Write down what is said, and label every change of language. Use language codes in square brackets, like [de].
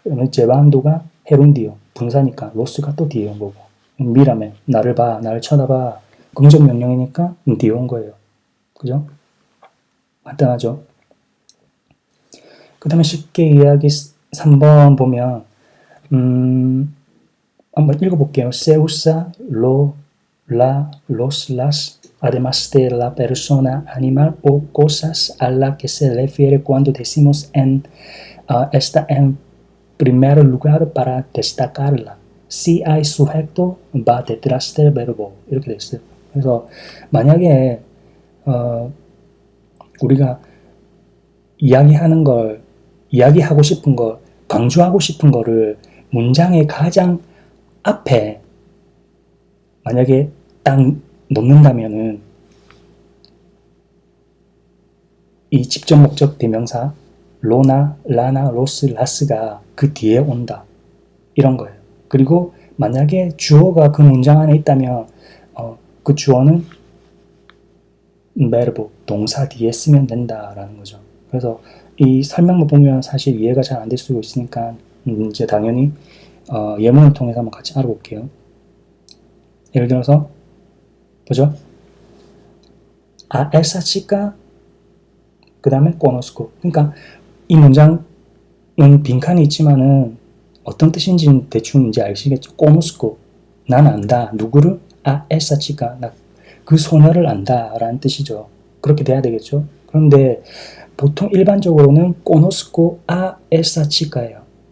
[ko] 제반도가 헤룬디오 분사니까 로스가 또 뒤에 온 거고 미라메 나를 봐 나를 쳐다봐 긍정 명령이니까 뒤에 온 거예요. 그죠? 간단하죠? 그 다음에 쉽게 이야기 3번 보면 한번 읽어볼게요. [es] Se usa lo, la, los, las, además de la persona, animal o cosas a la que se refiere cuando decimos está en primer lugar para destacarla. Si hay sujeto, va detrás del verbo. [ko] 이렇게 돼 있어요. 그래서 만약에 우리가 이야기하고 싶은 걸, 강조하고 싶은 거를 문장의 가장 앞에 만약에 딱 놓는다면은 이 직접 목적 대명사 로나, 라나, 로스, 라스가 그 뒤에 온다. 이런 거예요. 그리고 만약에 주어가 그 문장 안에 있다면 그 주어는 verb, 동사 뒤에 쓰면 된다라는 거죠. 그래서 이 설명을 보면 사실 이해가 잘 안 될 수도 있으니까 이제 당연히 예문을 통해서 한번 같이 알아볼게요. 예를 들어서 보죠. [es] A esa chica [ko] 그 다음에 [es] conozco. [ko] 그러니까 이 문장은 빈칸이 있지만은 어떤 뜻인지는 대충 이제 아시겠죠. [es] conozco. [ko] 난 안다. 누구를? [es] A esa chica. [ko] 그 소녀를 안다 라는 뜻이죠. 그렇게 돼야 되겠죠. 그런데 보통 일반적으로는 [es] conozco a esa chica [ko] 예요.